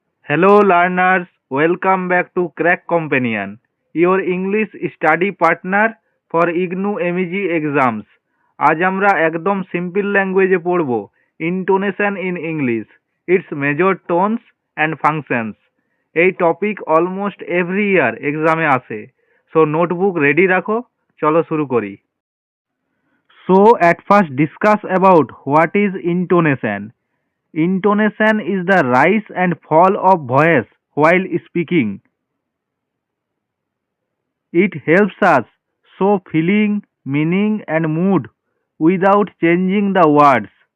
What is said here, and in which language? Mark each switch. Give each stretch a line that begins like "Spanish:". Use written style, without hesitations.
English: Hello learners, welcome back to Crack Companion, your English study partner for IGNU MEG exams.
Bangla: আজ আমরা একদম simple ল্যাঙ্গুয়েজে পড়ব intonation in English, it's major tones and functions. এই topic almost every year এক্সামে আসে, so notebook ready রাখো, চলো শুরু করি।
English: So at first discuss about what is intonation. Intonation is the rise and fall of voice while speaking. It helps us show feeling, meaning, and mood without changing the words.